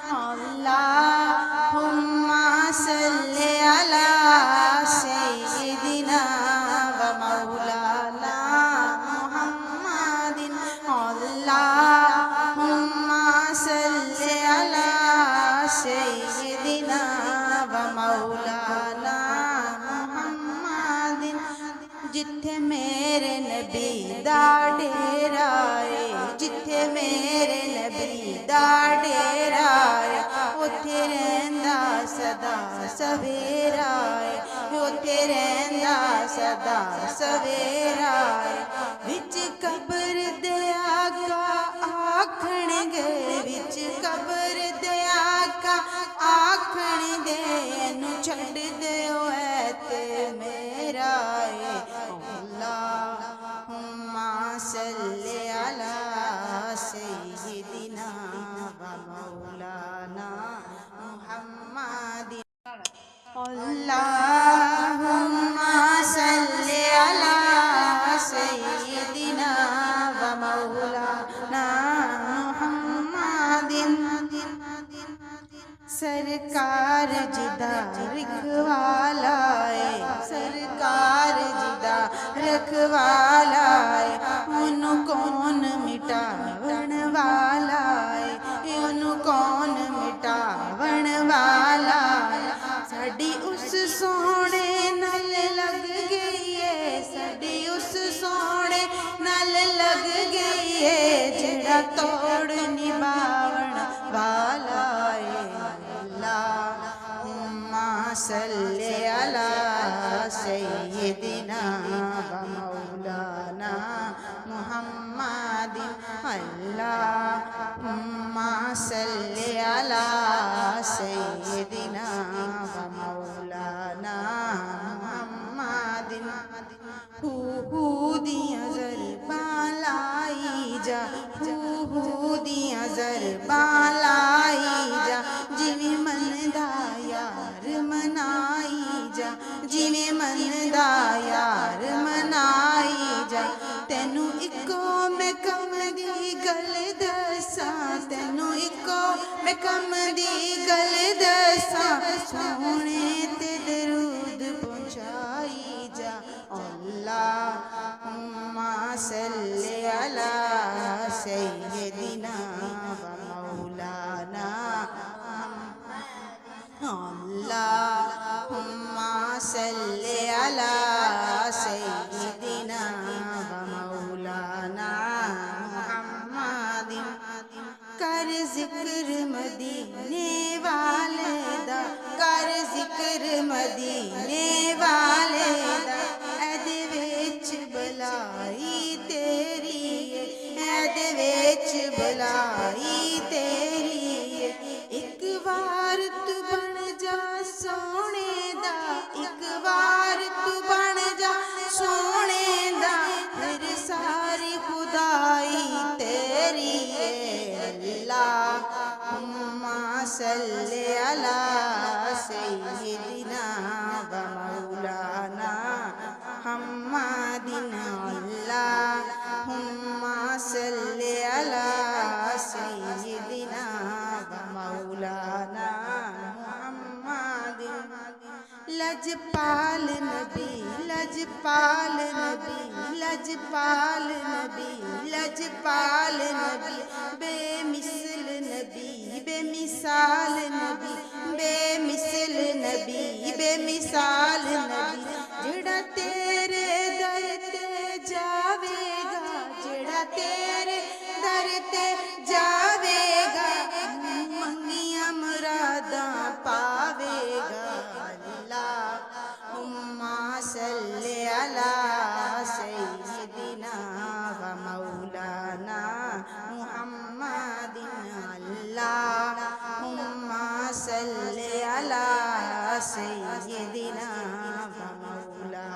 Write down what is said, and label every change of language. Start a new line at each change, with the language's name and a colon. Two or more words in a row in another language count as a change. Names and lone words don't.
Arabic: اللهم صل على سيدنا مولانا محمد. اللهم صل على سيدنا ومولانا محمد.
Punjabi: ਜਿੱਥੇ ਮੇਰੇ ਨਬੀ ਦਾ ਡੇਰਾ ਹੈ, ਜਿੱਥੇ ਮੇਰੇ ਨਬੀ ਦਾ ਡੇਰਾ ਹੈ, ਉੱਥੇ ਰਹਿੰਦਾ ਸਦਾ ਸਵੇਰਾ ਹੈ, ਉੱਥੇ ਰਹਿੰਦਾ ਸਦਾ ਸਵੇਰਾ ਹੈ। ਵਿਚ ਕਬਰ ਦੇ ਆਕਾ ਆਖਣ ਗਏ, ਵਿਚ ਕਬਰ ਦੇ ਆਕਾ ਆਖਣ ਦੇ, ਏਨੂੰ ਛੱਡ ਦਿਓ ਐ ਤੇ ਮੇਰਾ ਹੈ।
Arabic: اللهم صل على سيدنا ومولانا محمد. اللهم صل على سيدنا ومولانا محمد.
Punjabi: ਸਰਕਾਰ ਜਿਦਾ ਰਖਵਾਲਾ ਹੈ, ਸਰਕਾਰ ਜਿਦਾ ਰਖਵਾਲਾ ਹੈ, ਉਨ੍ਹੋਂ ਕੌਣ ਮਿਟਾਵਣ ਵਾਲਾ ਹੈ, ਉਨ੍ਹੋਂ ਕੌਣ ਮਿਟਾਵਣ ਵਾਲਾ ਹੈ। ਸਾਡੀ ਉਸ ਸੋਹਣੇ ਨਾਲ ਲਗ ਗਈ ਹੈ, ਸਾਡੀ ਉਸ ਸੋਹਣੇ ਨਾਲ ਲਗ ਗਈ ਹੈ, ਜਿਹੜਾ ਤੋੜ ਨਿਭਾਵਣ ਵਾਲਾ ਹੈ।
Arabic: اللهم صل على سيدنا ومولانا محمد. اللهم صل على سيدنا ومولانا محمد.
Punjabi: ਹੂ ਦੀਆਂ ਜ਼ਰਬਾਂ ਲਾਈ ਜਾ, ਹੂ ਦੀਆਂ ਜ਼ਰਬਾਂ ਲਾਈ ਜਾ, ਜਿਵੇਂ ਮੰਨਦਾ ਯਾਰ ਮਨਾਈ ਜਾ, ਜਿਵੇਂ ਮੰਨਦਾ ਯਾਰ ਮਨਾਈ ਜਾ। ਤੈਨੂੰ ਇੱਕੋ ਮੈਂ ਕੰਮ ਦੀ ਗੱਲ ਦੱਸਾਂ, ਤੈਨੂੰ ਇੱਕੋ ਮੈਂ ਕੰਮ ਦੀ ਗੱਲ ਦੱਸਾਂ, ਸੋਹਣੇ ਤੇ ਦਰੂਦ ਪਹੁੰਚਾਈ ਜਾ।
Arabic: اللهم صل على سيدنا ومولانا. اللهم صل على سيدنا ومولانا محمد.
Punjabi: ਕਰ ਜ਼ਿਕਰ ਮਦੀਨੇ ਵਾਲੇ ਦਾ, ਕਰ ਜ਼ਿਕਰ ਮਦੀਨੇ ਵਾਲੇ ਦਾ, ਏਦੇ ਵਿਚ ਭਲਾਈ ਤੇਰੀ ਹੈ, ਏਦੇ ਵਿਚ ਭਲਾਈ ਤੇਰੀ ਹੈ। ਇਕ ਵਾਰ ਤੂੰ ਬਣ ਜਾ ਸੋਹਣੇ ਦਾ, ਇਕ ਵਾਰ ਤੂੰ ਬਣ ਜਾ ਸੋਹਣੇ ਦਾ, ਫਿਰ ਸਾਰੀ ਖ਼ੁਦਾਈ ਤੇਰੀ ਹੈ।
Arabic: اللهم صل على سيدنا ومولانا محمد. اللهم صل على سيدنا ومولانا محمد.
Punjabi: ਲਜਪਾਲ ਨਬੀ, ਲਜਪਾਲ ਨਬੀ, ਲਜਪਾਲ ਨਬੀ, ਲਜਪਾਲ ਨਬੀ, ਬੇਮਿਸਲ ਨਬੀ, ਬੇਮਿਸਾਲ ਨਬੀ, ਬੇਮਿਸਲ ਨਬੀ, ਬੇਮਿਸਾਲ ਨਬੀ। ਜਿਹੜਾ ਤੇਰੇ ਦਰ ਤੇ ਜਾਵੇਗਾ, ਜਿਹੜਾ ਤੇਰੇ ਦਰ ਤੇ ਜਾਵੇਗਾ, ਮੰਗੀਆਂ ਮੁਰਾਦਾਂ ਪਾਵੇਗਾ।
Arabic: اللهم صل على سيدنا ومولانا محمد. اللهم صل على سيدنا ومولانا.